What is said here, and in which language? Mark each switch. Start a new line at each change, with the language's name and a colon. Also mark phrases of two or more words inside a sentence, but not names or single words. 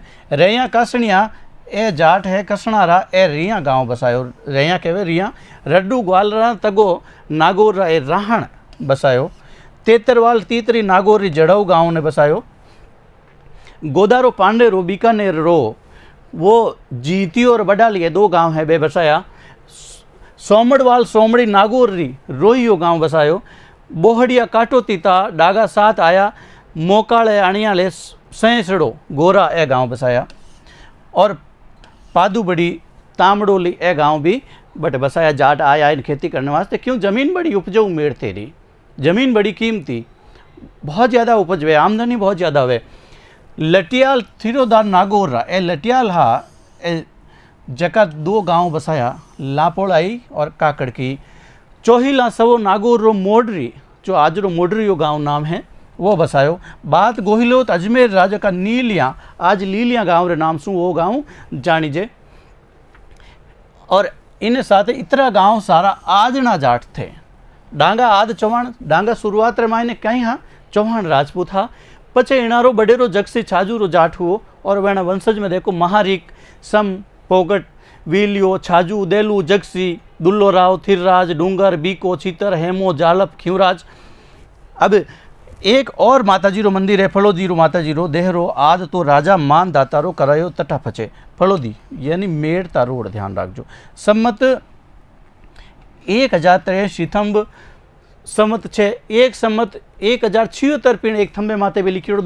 Marwari: रैया कासणिया ए जाट है कसणारा ए रिया गांव बसायो रैया कहवे रिया। रड्डू ग्वालरा तगो नागौर ए राहण बसायो। तेतरवाल तीतरी नागौरी जड़ऊ गांव ने बसायो। गोदारो पांडेरो बीकानेर रो वो जीती और बडाल ये 2 गांव है बे बसाया। सोमड़वाल सोमड़ी नागौरी रोहियो गांव बसायो। बोहड़िया काटो तीता डागा 7 आया। मोकाले अणियाले सैसड़ो गोरा ए गांव बसाया। और पादूबड़ी तामड़ोली ए गांव भी बट बसाया। जाट आया इन खेती करने वास्ते। क्यों? ज़मीन बड़ी उपजाऊ मेड़ तेरी, ज़मीन बड़ी कीमती, बहुत ज़्यादा उपज हुए, आमदनी बहुत ज़्यादा हुए। लटियाल थिरोदार नागौर ए लटियाल हा ए जका 2 गांव बसाया, लापोड़ाई और काकड़ की। चोहिला सवो नागौर रो मोडरी, जो आज रो मोडरी यो गांव नाम है, वो बसायो। बात गोहिलो तो अजमेर राजा का नीलिया, आज लीलिया गांव रे नाम सु वो गांव जानीजे। और इन साथ इतरा गांव सारा आजना जाट थे। डांगा आद चौहान, डांगा शुरुआत रे मायने कहीं हाँ चौहान राजपूत हा। पचे इणारो बडेरो जगसी छाजू रो जाट हुओ। और वेना वंशज में देखो महारिक, सम, पोगट, वीलियो, छाजू, देलू, जगसी, दुल्लो राव, थिरराज, डूंगर, बीको, चीतर, हेमो, जालप, खिवराज। अब एक और माताजी रो मंदिर है, फलोदी रो माताजी रो देहरो। आज तो राजा मान दातारो करायो तटा फचे। फलोदी यानी मेड़ता रोड, ध्यान रखजो। सम्मत 1083 थंब सम्मत 6 एक सम्मत 1076 पिण एक थंबे माते भी लिखियोड़ो।